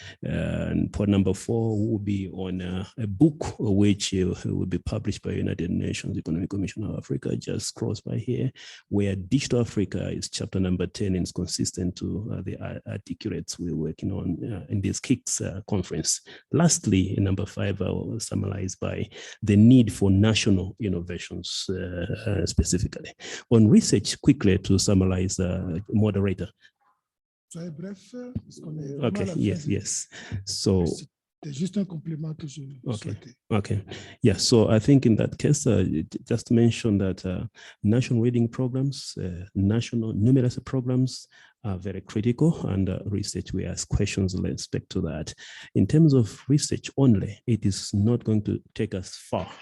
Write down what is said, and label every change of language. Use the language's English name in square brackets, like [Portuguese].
[English] And point number 4 will be on a book which will be published by United Nations Economic Commission of Africa, just close by here, where Digital Africa is chapter number 10 and is consistent to the articulates we're working on in this KICS conference. Lastly, number 5, I will summarize by the need for national innovations specifically. On research, quickly to summarize, moderator. [French] Soyez bref, parce qu'on est [English] Okay, yes. So, [French] c'est juste un complément que je souhaitais. [English] Okay. Yeah, so I think in that case, just mention that national reading programs, national numeracy programs are very critical, and research, we ask questions with respect to that. In terms of research only, it is not going to take us far.